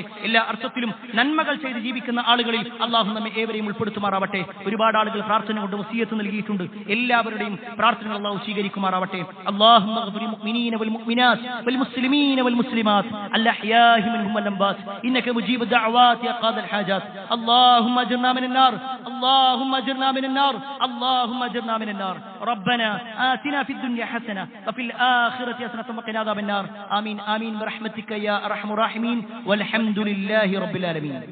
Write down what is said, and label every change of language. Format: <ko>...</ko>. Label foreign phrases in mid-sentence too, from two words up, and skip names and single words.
<ml>എല്ലാ അർത്ഥത്തിലും നന്മകൾ ചെയ്ത് ജീവിക്കുന്ന ആളുകളിൽ അല്ലാഹു നമ്മെ ഏവരെയും ഉൾപ്പെടുത്തുമാറാവട്ടെ. ഒരുപാട് ആളുകൾ പ്രാർത്ഥന കൊണ്ട് വസിയത്ത് നൽകിയിട്ടുണ്ട്. എല്ലാവരുടെയും പ്രാർത്ഥനകൾ അല്ലാഹു സ്വീകരിക്കുമാറാവട്ടെ.</ml> <ar>اللهم اغفر المؤمنين والمؤمنات والمسلمين والمسلمات الأحياء منهم والأموات إنك مجيب الدعوات يا قاضي الحاجات. അല്ലാഹുമ്മ أجرنا من النار، اللهم أجرنا من النار، اللهم أجرنا من النار. ربنا آتنا في الدنيا حسنة وفي الآخرة حسنة وقنا عذاب النار. آمين آمين برحمتك يا أرحم الراحمين والحمد لله رب العالمين.</ar>